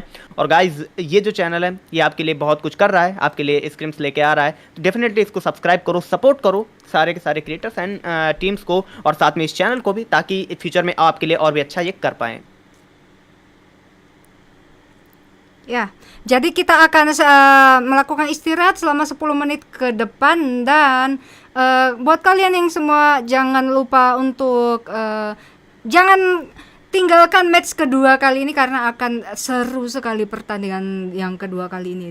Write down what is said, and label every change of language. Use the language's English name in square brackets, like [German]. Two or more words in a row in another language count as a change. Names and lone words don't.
[Hindi] और गाइज, ये जो चैनल है ये आपके लिए बहुत कुछ कर रहा है, आपके लिए स्क्रिम्स लेके आ रहा है, तो डेफिनेटली इसको सब्सक्राइब करो, सपोर्ट करो सारे के सारे [English] creators and teams [Hindi] को, और साथ में इस चैनल को भी, ताकि फ्यूचर में आपके लिए और भी अच्छा ये कर पाएँ। [Indonesian] Ya, jadi kita akan melakukan istirahat selama 10 menit ke depan dan buat kalian yang semua jangan lupa untuk jangan tinggalkan match kedua kali ini karena akan seru sekali pertandingan yang kedua kali ini.